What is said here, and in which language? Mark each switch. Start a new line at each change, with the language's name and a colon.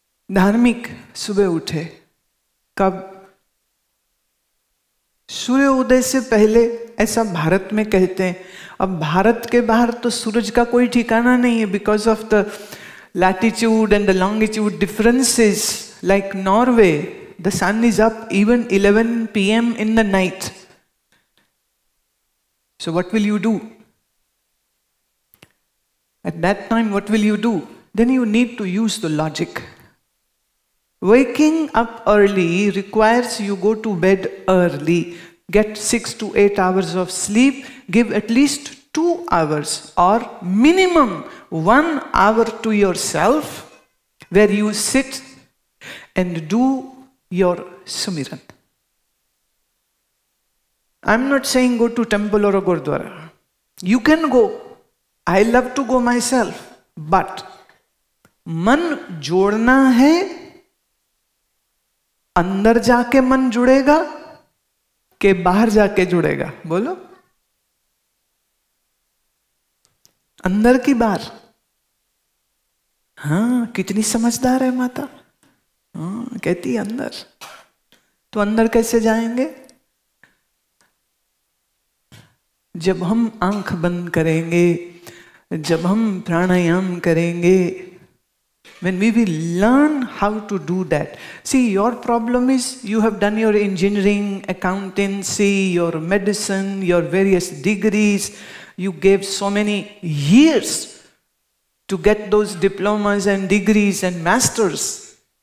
Hindi: धार्मिक सुबह उठे, कब? सूर्य उदय से पहले, ऐसा भारत में कहते हैं। अब भारत के बाहर तो सूरज का कोई ठिकाना नहीं है,
English: Because of the latitude and the longitude differences. Like Norway, the sun is up even 11 p.m. in the night. So what will you do? At that time, what will you do? Then you need to use the logic. Waking up early requires you go to bed early. Get 6 to 8 hours of sleep. Give at least 2 hours or minimum 1 hour to yourself where you sit and do your sumiran. I'm not saying go to temple or a gurdwara. You can go. I love to go myself. But
Hindi: मन जोड़ना है, अंदर जाके मन जुड़ेगा कि बाहर जाके जुड़ेगा? बोलो। अंदर की बाहर? हाँ, कितनी समझदार है माता। हाँ, कहती अंदर। तो अंदर कैसे जाएंगे? जब हम आंख बंद करेंगे, जब हम प्राणायाम करेंगे,
English: when we will learn how to do that. See, your problem is you have done your engineering, accountancy, your medicine, your various degrees. You gave so many years to get those diplomas and degrees and masters.